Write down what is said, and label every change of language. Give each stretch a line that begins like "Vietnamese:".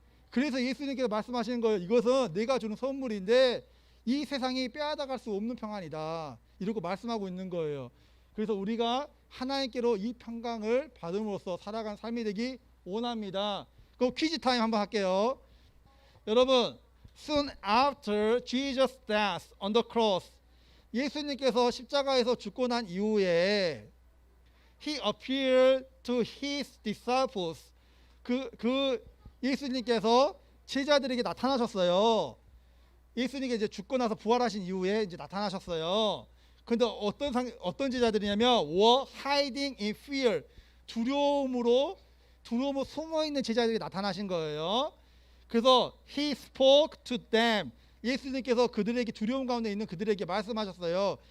Korean: 그래서 예수님께서 말씀하시는 거예요. 이것은 내가 주는 선물인데 이 세상이 빼앗아갈 수 없는 평안이다, 이러고 말씀하고 있는 거예요. 그래서 우리가 하나님께로 이 평강을 받음으로써 살아가는 삶이 되기 원합니다. 그럼 퀴즈 타임 한번 할게요. 여러분,
English: soon after Jesus' death on the cross,
Korean: 예수님께서 십자가에서 죽고 난 이후에
English: He appeared to His disciples,
Korean: 그 예수님께서 제자들에게 나타나셨어요. 예수님께 이제 죽고 나서 부활하신 이후에 이제 나타나셨어요. 근데 어떤 제자들이냐면
English: were hiding in fear,
Korean: 두려움으로 숨어 있는 제자들이 나타나신 거예요. 그래서
English: he spoke to them,
Korean: 예수님께서 그들에게, 두려움 가운데 있는 그들에게 말씀하셨어요.